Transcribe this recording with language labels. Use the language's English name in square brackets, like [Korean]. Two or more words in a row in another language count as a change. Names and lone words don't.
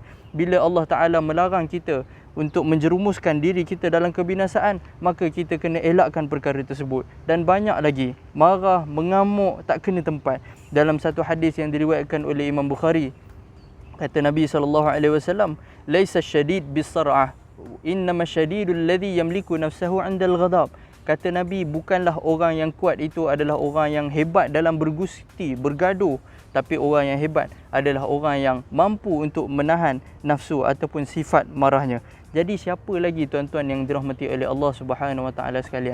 [Malay] Bila [Arabic] الله تعالى [Malay] melarang kita untuk menjerumuskan diri kita dalam kebinasaan, maka kita kena elakkan perkara tersebut. Dan banyak lagi, marah, mengamuk, tak kena tempat. Dalam satu hadis yang diriwayatkan oleh Imam Bukhari, kata Nabi SAW, [Arabic] "ليس الشديد بالصرعة، إنما الشديد الذي يملك نفسه عند الغضب." [Malay] Kata Nabi, bukanlah orang yang kuat itu adalah orang yang hebat dalam bergusti, bergaduh, tapi orang yang hebat adalah orang yang mampu untuk menahan nafsu ataupun sifat marahnya. Jadi siapa lagi tuan-tuan yang dirahmati oleh Allah [Arabic] سبحانه وتعالى [Malay] sekalian?